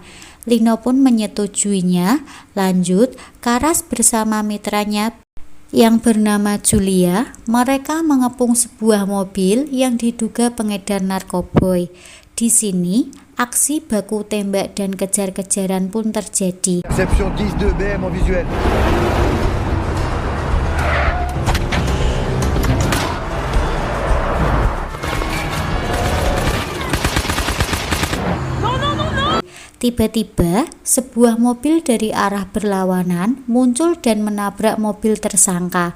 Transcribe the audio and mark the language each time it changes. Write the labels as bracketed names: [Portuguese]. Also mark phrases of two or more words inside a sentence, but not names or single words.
[Indonesian] Lino pun menyetujuinya. Lanjut, Karas bersama mitranya yang bernama Julia, mereka mengepung sebuah mobil yang diduga pengedar narkoboy. Di sini, aksi baku tembak dan kejar-kejaran pun terjadi. [French] Perception 10 BM en visuel. [Indonesian] Tiba-tiba, sebuah mobil dari arah berlawanan muncul dan menabrak mobil tersangka.